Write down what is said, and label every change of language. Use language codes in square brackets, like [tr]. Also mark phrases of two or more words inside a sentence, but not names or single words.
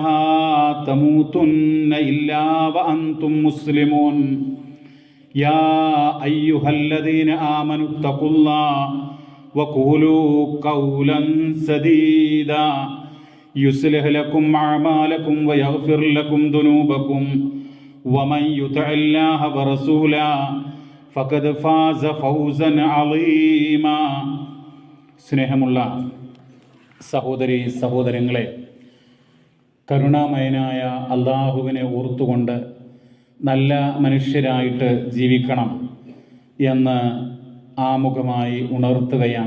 [ar] تموتن إلا وأنتم مسلمون يا أيها الذين آمنوا اتقوا الله وقولوا قولا سديدا يصلح لكم أعمالكم ويغفر لكم ذنوبكم ومن يطع الله ورسوله فقد فاز فوزا عظيما. [ml] സ്നേഹമുള്ള സഹോദരി സഹോദരങ്ങളെ, കരുണാമയനായ അള്ളാഹുവിനെ ഓർത്തുകൊണ്ട് നല്ല മനുഷ്യരായിട്ട് ജീവിക്കണം എന്ന് ആമുഖമായി ഉണർത്തുകയാണ്.